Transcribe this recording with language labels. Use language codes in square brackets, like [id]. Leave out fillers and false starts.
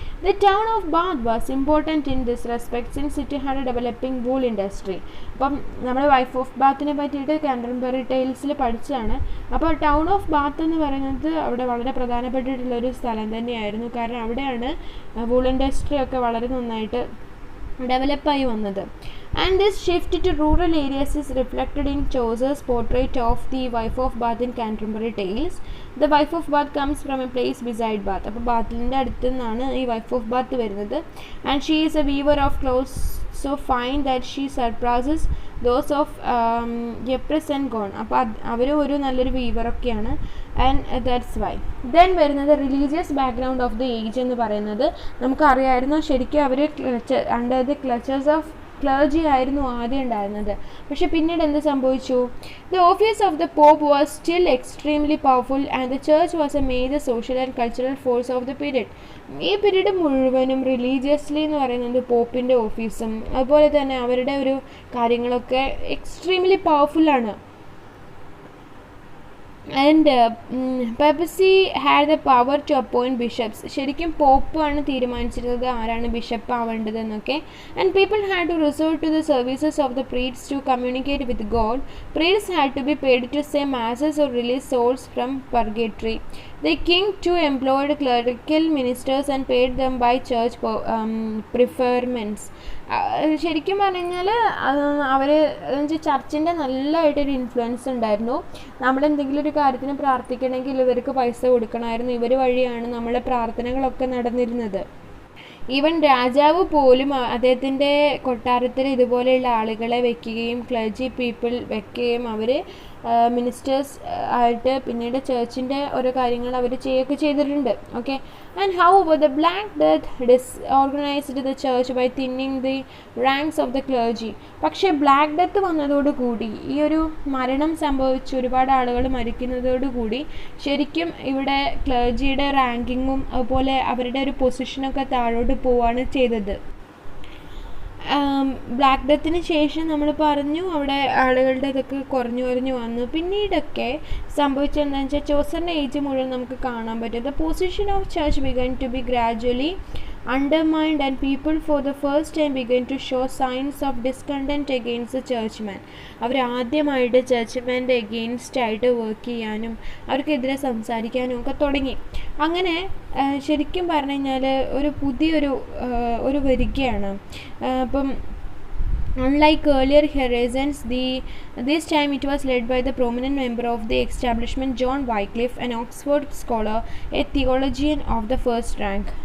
[en] The town of Bath was important in this respect since it had developing wool industry. [ml] അപ്പം നമ്മൾ wife of ബാത്തിനെ പറ്റിയിട്ട് Canterbury ടെയിൽസിൽ പഠിച്ചതാണ്. അപ്പോൾ town of Bath എന്ന് പറയുന്നത് അവിടെ വളരെ പ്രധാനപ്പെട്ടിട്ടുള്ളൊരു സ്ഥലം തന്നെയായിരുന്നു. കാരണം അവിടെയാണ് വൂൾ ഇൻഡസ്ട്രി ഒക്കെ വളരെ നന്നായിട്ട് ഡെവലപ്പായി വന്നത്. [en] And this shift to rural areas is reflected in Chaucer's portrait of the wife of Bath in Canterbury Tales. The wife of Bath comes from a place beside Bath. [ml] അപ്പോൾ ബാത്തിൻ്റെ അടുത്ത് നിന്നാണ് ഈ wife of Bath വരുന്നത്. [en] And she is A weaver of clothes so fine that she surprises those of യെപ്രസ് and gone. [ml] അപ്പോൾ അവർ ഒരു നല്ലൊരു വീവറൊക്കെയാണ്. [en] And that's why. [ml] Then വരുന്നത് religious background of the age എന്ന് പറയുന്നത് നമുക്കറിയായിരുന്നു. ശരിക്കും അവർ അണ്ടർ ദി ക്ലച്ചേഴ്സ് ഓഫ് ക്ലർജി ആയിരുന്നു ആദ്യം ഉണ്ടായിരുന്നത്. പക്ഷെ പിന്നീട് എന്ത് സംഭവിച്ചു? [en] The office of the pope was still extremely powerful and the church was a major social and cultural force of the period. [ml] ഈ പീരീഡ് മുഴുവനും റിലീജിയസ്ലി എന്ന് പറയുന്നത് പോപ്പിൻ്റെ ഓഫീസും അതുപോലെ തന്നെ അവരുടെ ഒരു കാര്യങ്ങളൊക്കെ extremely പവർഫുള്ളാണ്. [en] And papacy had the power to appoint bishops. [ml] ശരിക്കും പോപ്പാണ് തീരുമാനിച്ചിരുന്നത് ആരാണ് bishop ആവേണ്ടതെന്നൊക്കെ. [en] And people had to resort to the services of the priests to communicate with God. Priests had to be paid to say masses or release souls from purgatory. The king too employed clerical ministers and paid them by church preferments. [ml] ശരിക്കും പറഞ്ഞു കഴിഞ്ഞാൽ അവർ ചർച്ചിൻ്റെ നല്ലതായിട്ടൊരു influence ഉണ്ടായിരുന്നു. നമ്മളെന്തെങ്കിലും ഒരു കാര്യത്തിന് പ്രാർത്ഥിക്കണമെങ്കിൽ ഇവർക്ക് പൈസ കൊടുക്കണമായിരുന്നു. ഇവർ വഴിയാണ് നമ്മളെ പ്രാർത്ഥനകളൊക്കെ നടന്നിരുന്നത്. ഈവൻ രാജാവ് പോലും അദ്ദേഹത്തിൻ്റെ കൊട്ടാരത്തിൽ ഇതുപോലെയുള്ള ആളുകളെ വെക്കുകയും ക്ലർജി പീപ്പിൾ വെക്കുകയും അവർ മിനിസ്റ്റേഴ്സ് ആയിട്ട് പിന്നീട് ചർച്ചിൻ്റെ ഓരോ കാര്യങ്ങൾ അവർ ചെയ്യുകയൊക്കെ ചെയ്തിട്ടുണ്ട്. Okay. [en] And how the black death disorganised the church by thinning the ranks of the clergy. [ml] പക്ഷേ ബ്ലാക്ക് ഡെത്ത് വന്നതോടുകൂടി, ഈ ഒരു മരണം സംഭവിച്ച് ഒരുപാട് ആളുകൾ മരിക്കുന്നതോടുകൂടി ശരിക്കും ഇവിടെ ക്ലർജിയുടെ റാങ്കിങ്ങും അതുപോലെ അവരുടെ ഒരു പൊസിഷനൊക്കെ താഴോട്ട് പോവുകയാണ് ചെയ്തത്. ബ്ലാക്ക് ഡെത്തിന് ശേഷം നമ്മൾ പറഞ്ഞു അവിടെ ആളുകളുടെ ഇതൊക്കെ കുറഞ്ഞു വന്നു. പിന്നീടൊക്കെ സംഭവിച്ചതെന്താണെന്ന് വെച്ചാൽ ചോസറിൻ്റെ ഏജ് മുഴുവൻ നമുക്ക് കാണാൻ പറ്റും. [en] The position of church began to be gradually undermined and people for the first time began to show signs of discontent against the churchman. [ml] അവർ ആദ്യമായിട്ട് ചർച്ച്മാൻ്റെ എഗെയിൻസ്റ്റ് ആയിട്ട് വർക്ക് ചെയ്യാനും അവർക്കെതിരെ സംസാരിക്കാനും ഒക്കെ തുടങ്ങി. അങ്ങനെ ശരിക്കും പറഞ്ഞു കഴിഞ്ഞാൽ ഒരു പുതിയൊരു വരികയാണ്. അപ്പം [en] unlike earlier heresons, this time it was led by the prominent member of the establishment, John Wycliffe, an Oxford scholar, a theologian of the first rank.